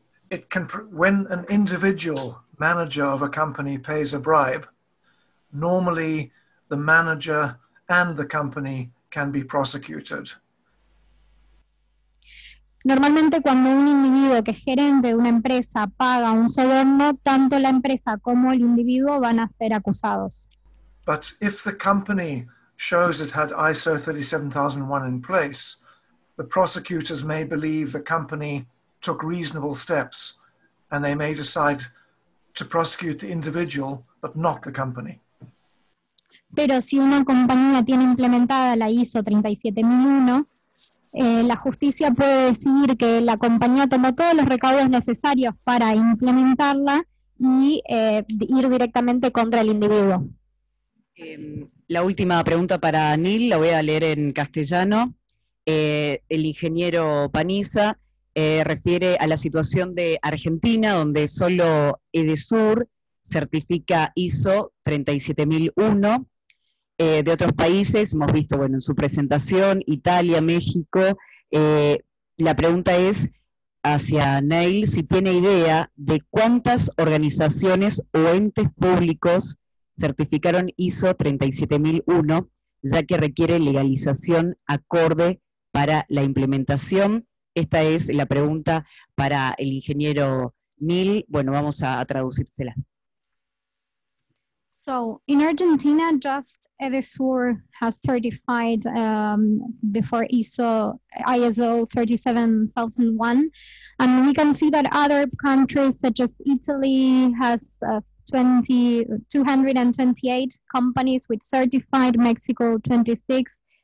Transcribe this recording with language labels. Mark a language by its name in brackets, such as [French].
[English] It can, when an individual manager of a company pays a bribe, normally the manager and the company can be prosecuted. [Spanish] Normalmente cuando un individuo que es gerente de una empresa paga un soborno, tanto la empresa como el individuo van a ser acusados. [English] But if the company shows it had ISO 37001 in place, the prosecutors may believe the company took reasonable steps and they may decide to prosecute the individual but not the company. [Spanish] Pero si una compañía tiene implementada la ISO 37001, la justicia puede decidir que la compañía tomó todos los recaudos necesarios para implementarla y ir directamente contra el individuo. La última pregunta para Neil, la voy a leer en castellano. El ingeniero Paniza refiere a la situación de Argentina, donde solo Edesur certifica ISO 37001. De otros países, hemos visto bueno, en su presentación, Italia, México. La pregunta es hacia Neil, si tiene idea de cuántas organizaciones o entes públicos certificaron ISO 37001, ya que requiere legalización acorde para la implementación. Esta es la pregunta para el ingeniero Neil. Bueno, vamos a traducírsela. [English] So in Argentina, just Edesur has certified before ISO 37001, and we can see that other countries such as Italy has 228 companies with certified, Mexico 26.